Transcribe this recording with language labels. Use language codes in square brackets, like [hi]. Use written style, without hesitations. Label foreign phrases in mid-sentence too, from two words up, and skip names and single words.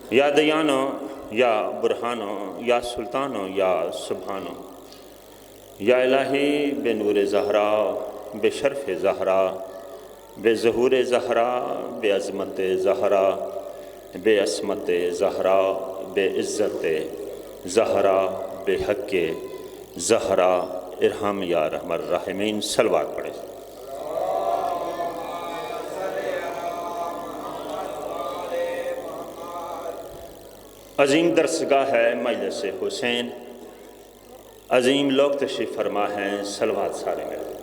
[ar] یا دیانو یا برہانو یا سلطانو یا سبحانو، [ur] یا الہی بے نور زہرا، بے شرف زہرا، بے ظہور زہرا، بے عظمت زہرا، بے عصمت زہرا، بے عزت زہرا، بے حق زہرا، [ar] ارحم یا ارحم الراحمین۔ [ur] صلوات پڑھیں۔ عظیم درسگاہ ہے مجلس حسین، عظیم لوگ تشریف فرما ہیں، صلوات سارے میں۔